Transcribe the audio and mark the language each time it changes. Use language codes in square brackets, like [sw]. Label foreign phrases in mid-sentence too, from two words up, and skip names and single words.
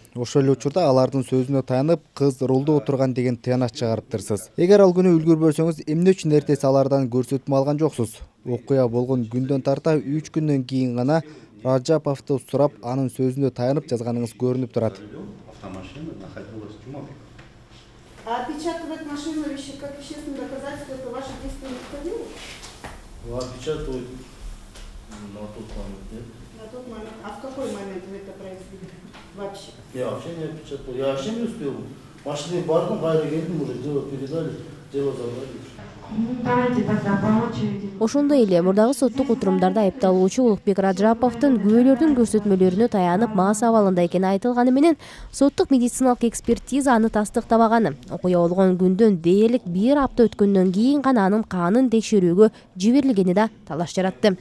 [ky] Ошол эле учурда алардын сөзүнө таянып, кыз рулда отурган деген тыянак чыгарыптырсыз. Эгер ал күнү үлгүрбөсөңүз, эмне үчүн эртеси алардан көрсөтмө алган жоксуз? Окуя болгон күндөн тарта 3 күндөн кийин гана Раджаповду сурап, анын сөзүнө таянып жазганыңыз көрүнүп турат. [ru] Опечатывать машину как вещественное доказательство, это ваше действие не входило? Опечатывать на тот момент нет. На тот момент. А в какой момент вы это произвели вообще? Я вообще не опечатал. Я вообще не успел. [ky] Машины бардым, гайри келдим, [ru] уже дело передали, дело забрали. [ky] Ошондой эле мурдагы соттук отурумдарда айыпталуучу Улукбек Раджаповдун күбөлөрдүн көрсөтмөлөрүнө таянып мас абалында экени айтылганы менен соттук медициналык экспертиза аны тастыктабаганы. Окуя болгон күндөн дээрлик 1 апта өткөндөн кийин гана анын канын текшерүүгө жиберилгени да талаш жаратты.